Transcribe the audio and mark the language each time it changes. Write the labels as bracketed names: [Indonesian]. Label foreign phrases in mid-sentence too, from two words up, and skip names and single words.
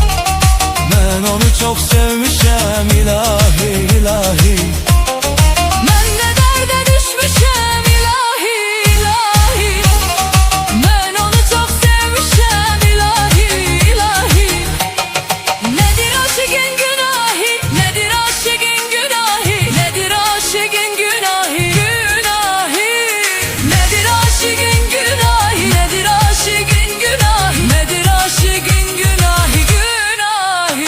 [Azerbaijani] Mən onu çox sevmişəm ilahi ilahi. Mən nə dərdə düşmüşəm ilahi ilahi. Mən onu çox sevmişəm ilahi ilahi. [Turkish] Nedir aşığın günahı, nedir aşığın günahı, nedir aşığın günahı, günahı. Nedir aşığın günahı, nedir aşığın günahı, nedir aşığın günahı, günahı.